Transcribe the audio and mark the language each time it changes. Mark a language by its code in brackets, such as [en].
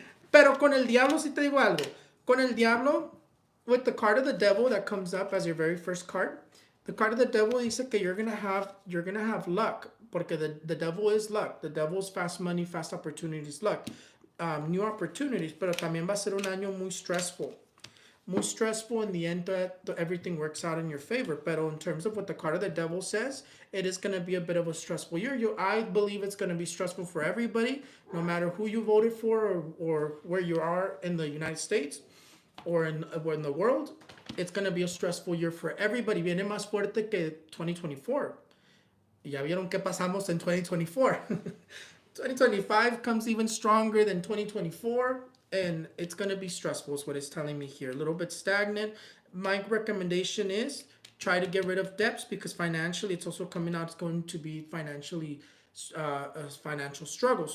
[es] Pero con el diablo, sí te digo algo. Con el diablo, [en] with the card of the devil that comes up as your very first card, the card of the devil [es] dice que [en] you're gonna have luck, [es] porque [en] the devil is luck. The devil is fast money, fast opportunities, luck, new opportunities. [es] Pero también va a ser un año muy [en] stressful. [es] muy stressful. [en] In the end, everything works out in your favor. But in terms of what the card of the devil says, it is going to be a bit of a stressful year. I believe it's going to be stressful for everybody, no matter who you voted for, or where you are in the United States or in the world. It's going to be a stressful year for everybody. [es] Viene más fuerte que 2024. Ya vieron qué pasamos en 2024. [en] 2025 comes even stronger than 2024, and it's going to be stressful is what it's telling me here. A little bit stagnant. My recommendation is try to get rid of debts, because financially it's also coming out, it's going to be financially a financial struggle.